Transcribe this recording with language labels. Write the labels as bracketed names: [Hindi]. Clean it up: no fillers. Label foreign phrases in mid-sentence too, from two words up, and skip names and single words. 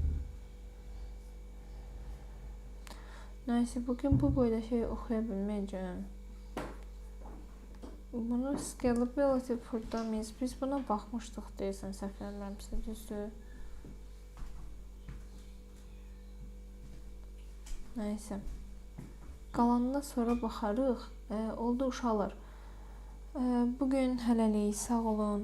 [Turkish] Neyse, bugün bu boyda şey okuyabilmeyeceğim. Bunu [English] scalability for dummies. [Azerbaijani] Biz buna baxmışdıq deyəsən, səhv eləmirəmsə, düzdür. Neyse. Qalanına sonra baxarıq. Oldu uşaqlar. Bugün hələlik sağ olun.